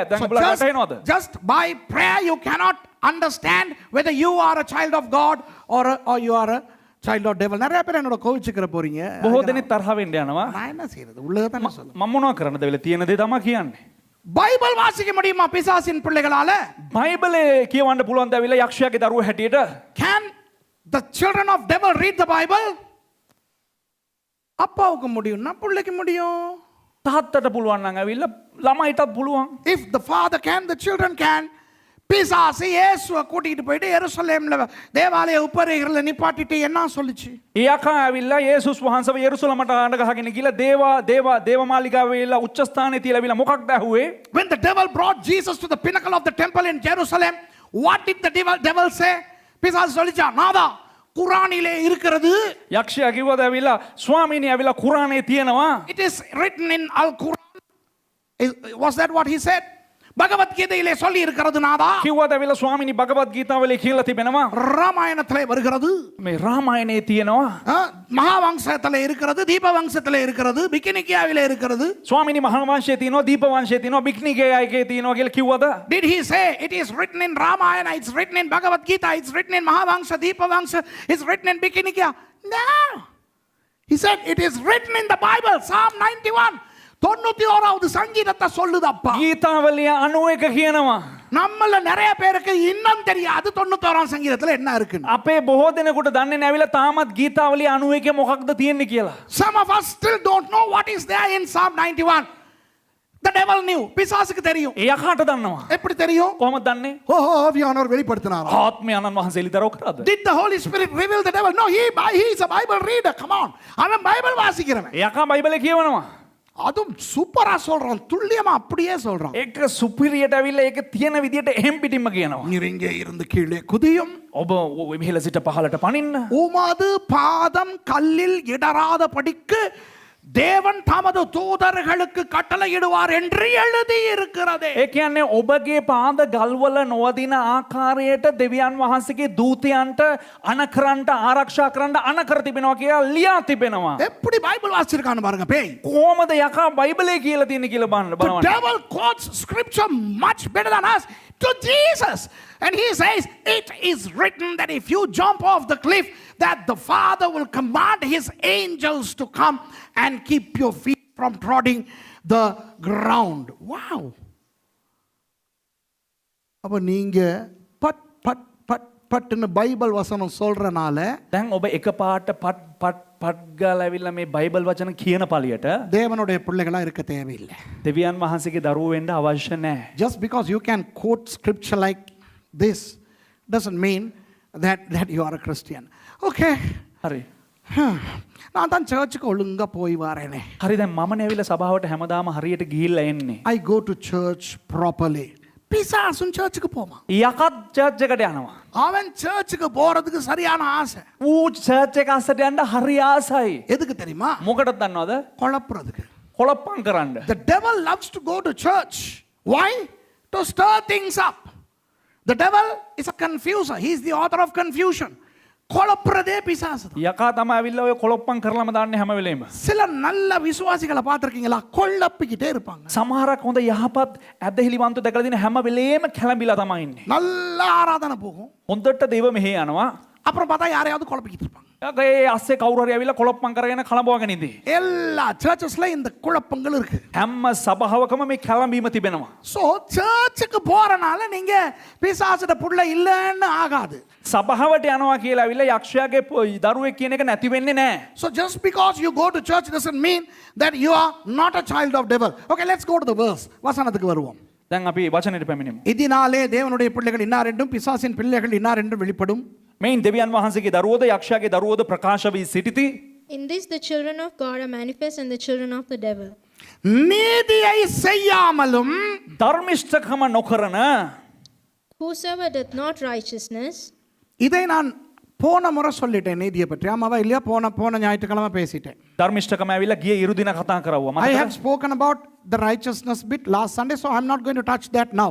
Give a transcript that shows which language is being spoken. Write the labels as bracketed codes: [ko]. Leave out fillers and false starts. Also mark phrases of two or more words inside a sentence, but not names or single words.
[si] දැන් ඔබලා වැටහෙනවද? [en] Just by prayer you cannot understand whether you are a child of God or you are a child of devil. [ta] நிறைய பேர் என்னோட கோவிச்சுக்கிற போறீங்க. [si] බොහෝ දෙනෙක් තරහ වෙන්න යනවා. [ta] நான் என்ன செய்யறது? உள்ளத தான் சொல்றேன். [si] මම මොනවා කරන්නද වෙලා තියෙන දේ තමයි කියන්නේ. [ta] பைபிள் வாசிக்க முடியுமா பிசாசின் பிள்ளைகளால? [si] බයිබලේ කියවන්න පුළුවන් ද ඇවිල්ලා යක්ෂයාගේ දරුවෝ හැටියට? [en] Can the children of devil read the Bible? [ta] அப்பாவுக்கு முடியும்னா பிள்ளைக்கு முடியும். [si] තාත්තට පුළුවන් නම් ඇවිල්ලා ළමයිටත් පුළුවන්. [en] If the father can, the children can. [ta] பிசாசு இயேசுவை கூட்டிட்டு போயிட்டு எருசலேம்ல தேவாலய உப்பரிகளில் நிப்பாட்டிட்டு என்ன சொல்லுச்சு? [si] ඒ යකා ඇවිල්ලා යේසුස් වහන්සේව යෙරුසලමට ආන්න ගහගෙන ගිහලා දේවමාලිගාවේ ඉල්ලා උච්ච ස්ථානයේ තියලා ඇවිල්ලා මොකක්ද ඇහුවේ? [en] When the devil brought Jesus to the pinnacle of the temple in Jerusalem, what did the devil say? [ta] பிசாசு சொல்லிச்சா, நாதா குர்ஆனிலே இருக்கிறது. [si] යක්ෂයා කිව්වද ඇවිල්ලා ස්වාමීනි ඇවිල්ලා කුරානේ තියෙනවා. [en] It is written in Al-Quran. Was that what he said? [ta] பகவத்கீதையிலே சொல்லி இருக்கிறது நாதா. [si] කිව්වද ඇවිල්ලා ස්වාමීනි භගවත් ගීතාවලේ කියලා තිබෙනවා. [ta] ராமாயணத்திலே வருகிறது. [si] මේ රාමායනේ තියෙනවා. [ta] மகாவம்சத்திலே இருக்கிறது, தீபவம்சத்திலே இருக்கிறது, பிகினிக்கியாவிலே இருக்கிறது. [si] ස්වාමීනි මහා වංශයේ තියෙනවා, දීප වංශයේ තියෙනවා, බික්නිකේයගේ තියෙනවා කියලා කිව්වද? [en] Did he say it is written in Ramayana, it's written in Bhagavad Gita, it's written in Mahavamsa, Deepavamsa, it's written in Bikinikia? No. He said it is written in the Bible, Psalm 91. [ta] 91வது சங்கீதத்தை சொல்லுதப்பா. [si] ගීතාවලිය 91 කියනවා. [ta] நம்மள நிறைய பேருக்கு இன்னும் தெரியாது 91ஆம் சங்கீதத்துல என்ன இருக்குன்னு. [si] අපේ බොහෝ දෙනෙකුට දන්නේ නැවිලා තාමත් ගීතාවලිය 91 මොකක්ද තියෙන්නේ කියලා. [en] Some of us still don't know what is there in Psalm 91. The devil knew. [ta] பிசாசுக்கு தெரியும். [si] ඒ යකාට දන්නවා. [ta] எப்படி தெரியும்? [si] කොහොමද දන්නේ? [ta] ஆவியானவர் வெளிப்படுத்தினாரா? [si] ආත්මයන්න් වහන්සේ ලිතරව කරාද? [en] Did the Holy Spirit reveal the devil? No, he is a Bible reader. Come on. [ta] அவன் பைபிள் வாசிக்கிறவன். [si] ඒ යකා බයිබලේ කියවනවා. [ta] அதுவும் சூப்பரா சொல்றான், துல்லியமா அப்படியே சொல்றான். [si] ඒක සුපිරියට ඇවිල්ලා ඒක තියෙන විදියට එහෙම් පිටින්ම කියනවා. [ta] நீர் இங்கே இருந்து கீழே குதியும், [si] ඔබ මෙහෙල සිට පහලට පනින්න. [ta] உமது பாதம் கல்லில் இடராத படிக்கு தேவன் தமது தூதர்களுக்கு கட்டளையிடுவார் என்று எழுதி இருக்கிறதே. [si] ඒ කියන්නේ ඔබගේ පාද ගල්වල නොවදින ආකාරයට දෙවියන් වහන්සේගේ දූතයන්ට අනකරන්ට ආරක්ෂා කරන්න අනකර තිබෙනවා කියලා ලියා තිබෙනවා. [ta] எப்படி பைபிள் வாசிச்சிருக்கான்னு பாருங்க பேய். [si] කොහොමද යකා බයිබලේ කියලා තියෙන්නේ කියලා බලන්න. [en] The devil quotes scripture much better than us to Jesus, and he says it is written that if you jump off the cliff that the Father will command his angels to come and keep your feet from treading the ground. Wow. [ta] அப்ப நீங்க பட் பட் பட் பட்னு பைபிள் வசனம் சொல்றனால [si] දැන් ඔබ එකපාරට පට් ගාලා ඇවිල්ලා මේ බයිබල් වචන කියන පළියට [ta] தேவனுடைய பிள்ளைகளா இருக்க தேவையில்லை. [si] දෙවියන් වහන්සේගේ දරුවෝ වෙන්න අවශ්‍ය නැහැ. [en] Just because you can quote scripture like this doesn't mean that you are a Christian. Okay. [si] හරි. [ta] நான் தான் சர்ச்சுக்கு ஒழுங்கா போய் வரேனே. [si] හරි දැන් මමනේ ඇවිල්ලා සභාවට හැමදාම හරියට ගිහිල්ලා එන්නේ. [en] I go to church properly. [ta] பிசாசும் சர்ச்சுக்கு போவான். [si] යකත් චර්ච් එකට යනවා. [ta] அவன் சர்ச்சுக்கு போறதுக்கு சரியான ஆசை. [si] ඌ චර්ච් එක අස්සට යන්න හරි ආසයි. [ta] எதுக்கு தெரியுமா? [si] මොකටද දන්නවද? [ta] குழப்புறதுக்கு. [si] කොළප්පම් කරන්න. [en] The devil loves to go to church. Why? To stir things up. The devil is a confuser. He is the author of confusion. [ta] குழப்புறதே பிசாசு. [si] යකා තමයි ඇවිල්ලා ඔය කොළොප්පම් කරලාම දාන්නේ හැම වෙලේම. [ta] சில நல்ல விசுவாசிகளை பார்த்திருக்கீங்களா? கொள்ளப்பிக்கிட்டே இருப்பாங்க. [si] සමහරක් හොඳ යහපත් ඇදහිලිවන්ත දැකලා දින හැම වෙලේම කැළඹිලා තමයි ඉන්නේ. [ta] நல்ல ஆராதனை போகும். [si] හොඳට දේව මෙහෙ යනවා. [ta] அப்புறம் பார்த்தா யாரையாவது குழப்பிக்கிட்டு இருப்பாங்க. [si] ඒ අස්සේ කවුරු හරි ඇවිල්ලා කොලොප්පම් කරගෙන කලඹවගෙන ඉදී. [ta] எல்லா சர்ச்சஸ்ல இந்த குழப்பங்கள் இருக்கு. [si] හැම සභාවකම මේ කැළඹීම තිබෙනවා. [ta] ஸோ சர்ச்சுக்கு போறனால நீங்க பிசாசுட புள்ள இல்லைன்னு ஆகாது. [si] සභාවට යනවා කියලා ඇවිල්ලා යක්ෂයාගේ දරුවෙක් කියන එක නැති වෙන්නේ නැහැ. [en] So just because you go to church doesn't mean that you are not a child of devil. Okay, let's go to the verse. [ta] வசனத்துக்கு வருவோம். [si] දැන් අපි වචනෙට පැමිණෙමු. [ta] இதனாலே தேவனுடைய பிள்ளைகள் இன்னார் என்றும் பிசாசின் பிள்ளைகள் இன்னார் என்றும் வெளிப்படும். [si] මෙයින් දෙවියන් වහන්සේගේ දරුවෝද යක්ෂයාගේ දරුවෝද ප්‍රකාශ වී සිටිති. [en] In this the children of God are manifest and the children of the devil. [ta] நீதியை செய்யாமலும் [si] ධර්මිෂ්ඨකම නොකරන [en] Whosoever doth not righteousness, [ta] இதை நான் போன முறை சொல்லிட்டேன் நீதியை பற்றி. ஆமாவா இல்லையா? போன ஞாயிற்றுக்கிழமை பேசிட்டேன். [si] ධර්මිෂ්ඨකම ඇවිල්ලා ගිය ඉරුදින කතා කරවුවා. [en] I have spoken about the righteousness bit last Sunday, so I'm not going to touch that now.